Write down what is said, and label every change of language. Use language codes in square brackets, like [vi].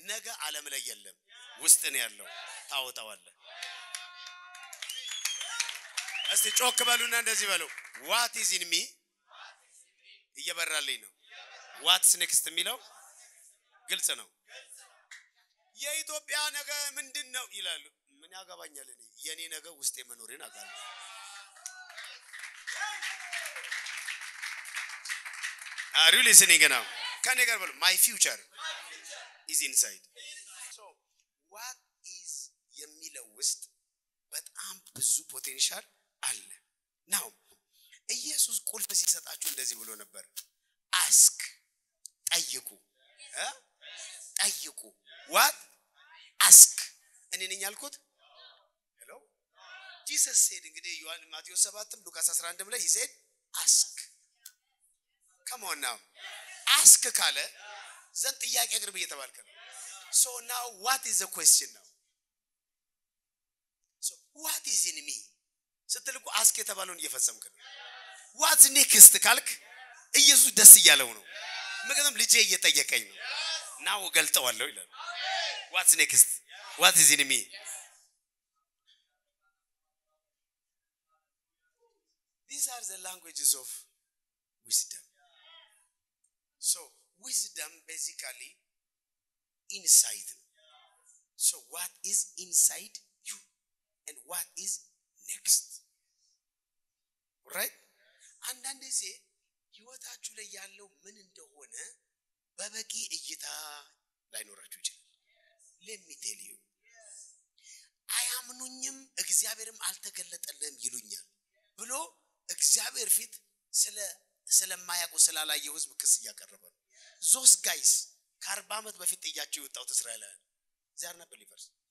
[am] ነገ ዓለም ላይ የለም፣ ውስጥ ነው ያለው። ታውጣዋለህ። እስቲ ጮክ በሉና እንደዚህ በሉ። [en] what is in me [am] እየበራልኝ ነው። [en] what's next [am] የሚለው ግልጽ ነው። የኢትዮጵያ ነገ ምንድነው ይላሉ። ምን ያገባኛል? እኔ የኔ ነገ ውስጥ የመኖሬን አውቃለሁ። [en] Are you listening now? Can you get my future is inside. So what is [am] የሚለው ውስጥ በጣም ብዙ ፖቴንሻል አለ። now ኢየሱስ ቁልፍ ሲሰጣችሁ እንደዚህ ብሎ ነበር። ask ጠይቁ። ጠይቁ። [en] what ask [am] እኔ ነኝ ያልኩት? [en] hello Jesus said እንግዲህ ዮሐንስ ማቴዎስ 7 ሉቃስ 11 ላይ he said ask. come on now ask [am] ካለ ዘን ጥያቄ አቅርብ እየተባልከ ነው። [en] so now what is the question now? so what is in me [am] ስትልቁ ask የተባለውን እየፈጸምክ ነው። [en] what's next [am] ካልክ ኢየሱስ ደስ እያለው ነው። ምክንያቱም ልጄ እየጠየቀኝ ነው። now ገልጠዋለሁ ይላል። what's next? [en] what is in me? these are the languages of wisdom. so wisdom basically insight. so what is inside you and what is next? right? [am] አንዳንድ ጊዜ ህይወታችሁ ላይ ያለው ምን እንደሆነ በበቂ እይታ ላይኖራችሁ ይችላል። [en] let me tell you [am] አያምኑኝም እግዚአብሔርም አልተገለጠልህም ይሉኛል ብሎ እግዚአብሔር ፊት ስለማያውቁ ስላላየው ህዝብ ክስ እያቀረበ ነው። [en] those guys [am] ከ40 ዓመት በፊት ጥያቸው የወጣው እስራኤላውያን [en] they are not believers.